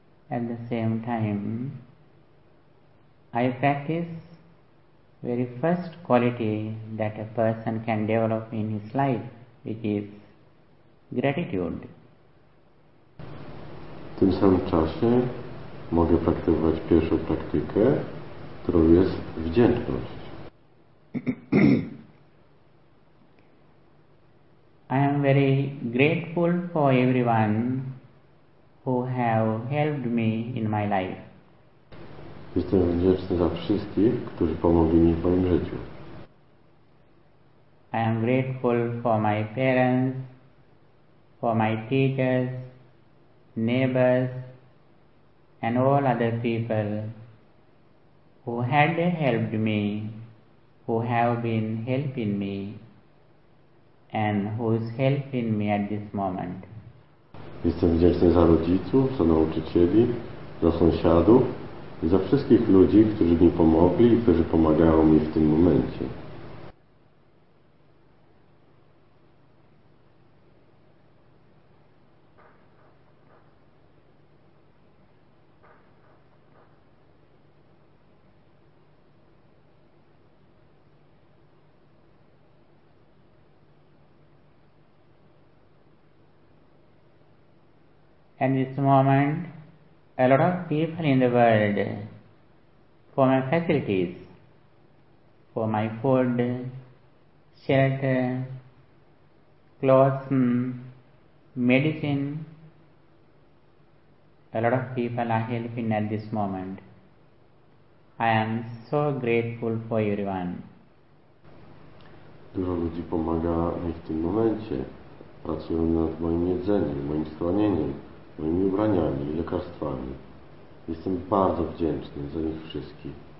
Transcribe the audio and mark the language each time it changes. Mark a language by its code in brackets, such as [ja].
[en] At the same time, I practice very first quality that a person can develop in his life, which is gratitude. [pl] W tym samym czasie mogę praktykować pierwszą praktykę, którą jest wdzięczność. [en] I am very grateful for everyone who have helped me in my life. [pl] Jestem wdzięczny za wszystkich, którzy pomogli mi w moim życiu. [en] I am grateful for my parents, for my teachers, neighbors, and all other people who had helped me, who have been helping me, and who is helping me at this moment. [pl] Jestem wdzięczny za rodziców, za nauczycieli, za sąsiadów i za wszystkich ludzi, którzy mi pomogli i którzy pomagają mi w tym momencie. [en] At this moment, a lot of people in the world, for my facilities, for my food, shelter, clothes, medicine, a lot of people are helping at this moment. I am so grateful for everyone. [pl] Dużo ludzi pomaga mi w tym momencie. Pracują nad moim jedzeniem, moim schronieniem, moimi ubraniami i lekarstwami. Jestem bardzo wdzięczny za nich wszystkich.